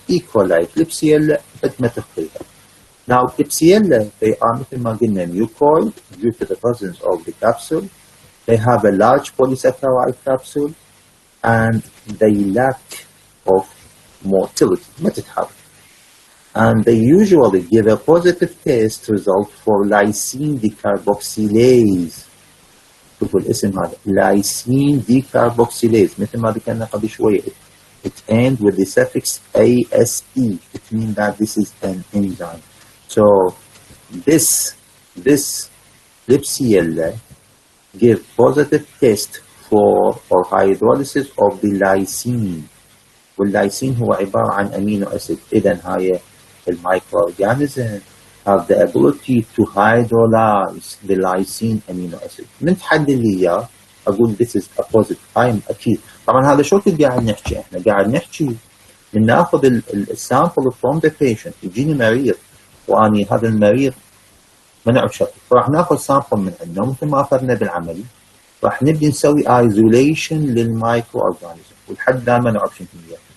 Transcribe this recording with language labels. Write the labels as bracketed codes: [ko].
[ar] ايكولاي كليبسيلا قد ما تخطيها. [en] Now Klebsiella they are [ar] مثل ما قلنا [en] mucoid due to the presence of the capsule. They have a large polysaccharide capsule and they lack of motility، [ar] ما تتحرك. [en] And they usually give a positive test result for lysine decarboxylase. [ar] شوفوا الاسم هذا lysine decarboxylase، مثل ما ذكرنا قبل شوية [en] it ends with the suffix ASE. It means that this is an enzyme. So this Klebsiella give positive test for hydrolysis of the lysine. [ar] والليسين هو عبارة عن أمينو أسيد. إذن هاي المايكروأورجانيزم [en] have the ability to hydrolyze the lysine amino acid. [ar] من تحدي لي إياه أقول [en] this is a positive. [ar] هاي أكيد. طبعا هذا شو كنت قاعد نحكي؟ إحنا قاعد نحكي من ناخذ السامبل [en] from the patient. [ar] يجيني مريض وأني هذا المريض ما نعرف شكله، فراح ناخذ سامبل من عنده مثل ما أخذنا بالعملي، راح نبدي نسوي ايزوليشن للمايكرو اورجانيزم ولحد ما نعرف شنو هي.